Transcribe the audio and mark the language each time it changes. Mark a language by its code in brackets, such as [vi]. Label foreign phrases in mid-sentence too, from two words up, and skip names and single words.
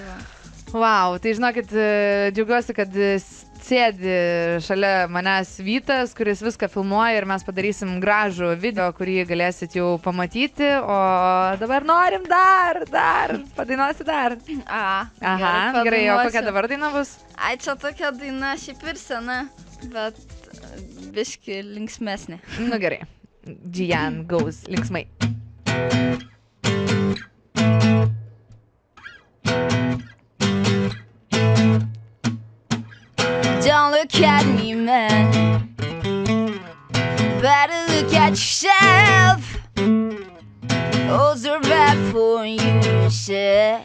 [lt] Wow, tai žinokit, džiaugiuosi, kad sėdi šalia manęs Vytas, kuris viską filmuoja ir mes padarysim gražų video, kurį galėsit jau pamatyti, o dabar norim dar, padainuosi dar. Aha, gerai, o kokia dabar daina bus? Ai, čia tokia daina šiaip ir sena, bet biški linksmesnė. Nu gerai, Gian gaus linksmai. [en] Don't look at me, man. Better look at yourself. Those are bad for you, said.